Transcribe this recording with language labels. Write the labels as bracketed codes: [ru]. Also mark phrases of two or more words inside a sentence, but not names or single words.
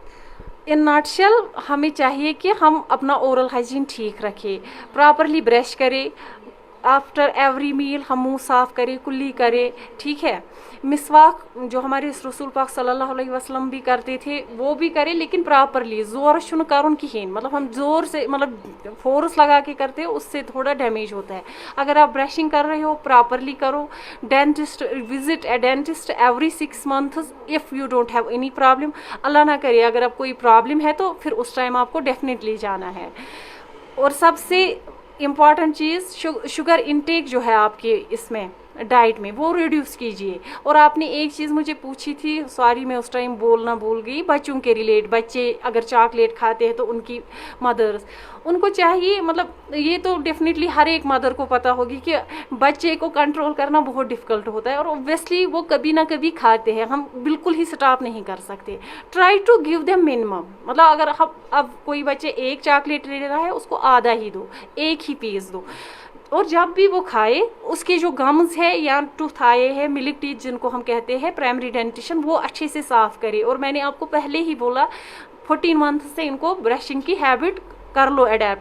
[en] in a nutshell [ur] ہمیں چاہیے کہ ہم اپنا [en] oral hygiene [ur] ٹھیک رکھیں, [en] properly brush [ur] کریں, [en] after every meal [ur] ہم منہ صاف کریں, کلی کریں, ٹھیک ہے. مسواک جو ہمارے رسول پاک صلی اللہ علیہ وسلم بھی کرتے تھے وہ بھی کریں, لیکن پراپرلی, [ks] زور شن کرن کہین, [ur] مطلب ہم زور سے مطلب فورس لگا کے کرتے ہیں, اس سے تھوڑا ڈیمیج ہوتا ہے. اگر آپ برشنگ کر رہے ہو پراپرلی کرو. [en] dentist, visit a dentist every 6 months if you don't have any problem. [ur] اللہ نہ کرے اگر آپ کوئی پرابلم ہے تو پھر اس ٹائم آپ کو ڈیفینیٹلی جانا ہے. اور سب سے امپورٹنٹ چیز [en] sugar intake [ur] جو ہے آپ کے اس میں ڈائٹ میں وہ ریڈیوس کیجیے. اور آپ نے ایک چیز مجھے پوچھی تھی, سوری میں اس ٹائم بولنا بھول گئی, بچوں کے ریلیٹ, بچے اگر چاکلیٹ کھاتے ہیں تو ان کی مدرس, ان کو چاہیے, مطلب یہ تو ڈیفینیٹلی ہر ایک مدر کو پتہ ہوگی کہ بچے کو کنٹرول کرنا بہت ڈیفیکلٹ ہوتا ہے, اور اوبویسلی وہ کبھی نہ کبھی کھاتے ہیں, ہم بالکل ہی سٹاپ نہیں کر سکتے. [en] try to give them minimum, [ur] مطلب اگر اب کوئی بچے ایک چاکلیٹ لے رہا ہے اس کو آدھا ہی دو, ایک ہی پیس دو. اور جب بھی وہ کھائے اس کے جو گمز ہے یا ٹوتھ آئے ہے, [en] milk teeth [ur] جن کو ہم کہتے ہیں, [en] primary dentition, [ur] وہ اچھے سے صاف کرے. اور میں نے آپ کو پہلے ہی بولا 14 months سے ان کو برشنگ کی ہیبٹ کر لو اڈیپٹ.